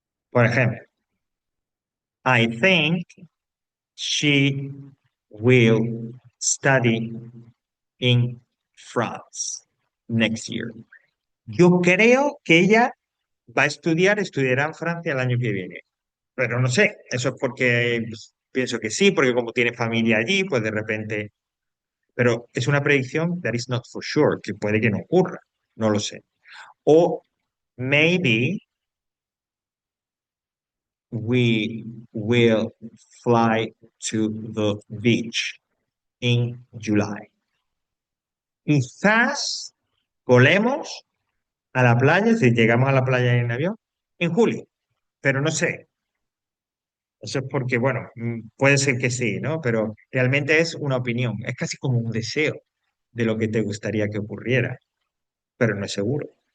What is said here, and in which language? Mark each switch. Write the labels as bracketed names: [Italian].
[Spanish] Por ejemplo, [English] I think she will study in France next year. [Spanish] Yo creo que ella va a estudiará en Francia el año que viene. Pero no sé, eso es porque pues, pienso que sí, porque como tiene familia allí, pues de repente. Pero es una predicción [English] that is not for sure, [Spanish] que puede que no ocurra, no lo sé. [English] O maybe we will fly to the beach in July. [Spanish] Quizás volemos a la playa, si llegamos a la playa en avión, en julio, pero no sé. Eso es porque, bueno, puede ser que sí, ¿no? Pero realmente es una opinión, es casi como un deseo de lo que te gustaría que ocurriera, pero no es seguro.